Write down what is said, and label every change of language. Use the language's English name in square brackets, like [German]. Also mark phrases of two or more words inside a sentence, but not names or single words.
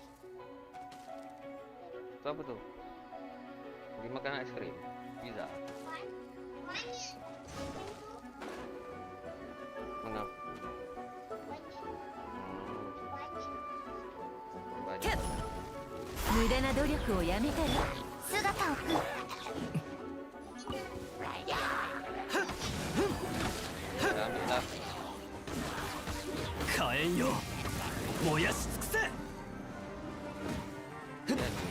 [Malay] Itu apa tu? Dia makan aiskrim. Pizza. Mana? Baju. [Japanese] 無駄な努力をやめたら。姿を。 [Malay] Dah ambil dah. [Japanese] 火炎よ、燃やし尽くせ。 [Malay] Jadi.